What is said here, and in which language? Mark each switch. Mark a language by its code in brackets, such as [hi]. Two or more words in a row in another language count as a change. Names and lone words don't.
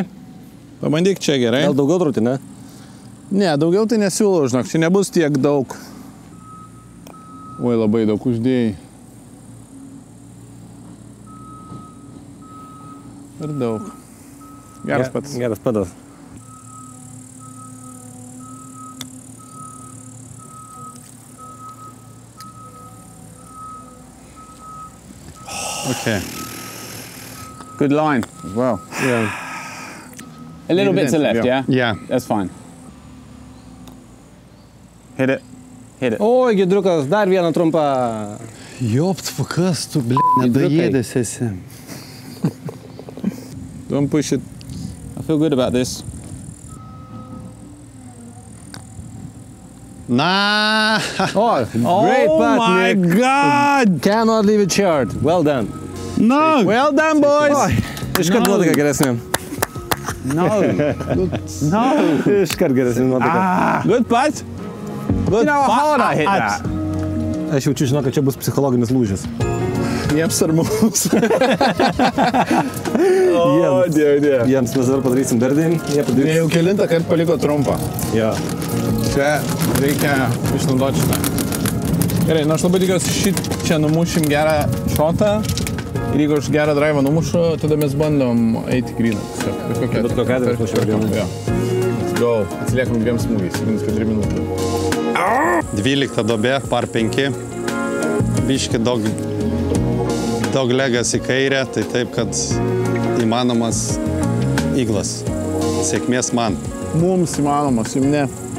[lt] Pabandyk čia gerai. Gal daugiau trūti, ne? Ne, daugiau tai nesiūlau, žinok, čia nebus tiek daug. Oi, labai daug uždėjai. Per daug. Geras pats. Geras patas. [en] Okay. Good line as well. Yeah. A little bit to left, yeah? Yeah. That's fine. Hit it. Hit it. [lt] Oi, Gidriukas, dar vieną trumpą. Jopt, kas tu, nedaėdės esi. [en] Don't push it. I feel good about this. Nah! Oh, great Oh putt, my Nick. God! Cannot leave it short. Well done. No! Well done, boys! [lt] Iškart nuotaika geresnė. [en] No. No. [lt] Iškart geresnė nuotaika. [en] Good putt. You know how hard I hit that? [lt] Aš jaučiu, žinau, kad čia bus psichologinis lūžis. Jiems ar mums? Jiems. Jiems mes dabar padarysim birdį. Jie Jie padarys. jau kelintą kartą paliko trumpą. Jo. Čia reikia išnaudoti šitą. Gerai, nu aš labai tikiuosi šit čia numušim gerą šotą. Ir jeigu aš gerą drivą numušu, tada mes bandom eiti gryną. Bet kokia. Bet kokiu atveju aš mušiau gryną. Jo. [en] Let's go. [lt] Atsiliekam 2 smūgiais. Minus 4 minutės. 12 dobė, par 5. Biški daug legas į kairę, tai taip, kad įmanomas iglas. Sėkmės man. Mums įmanomas, jums ne.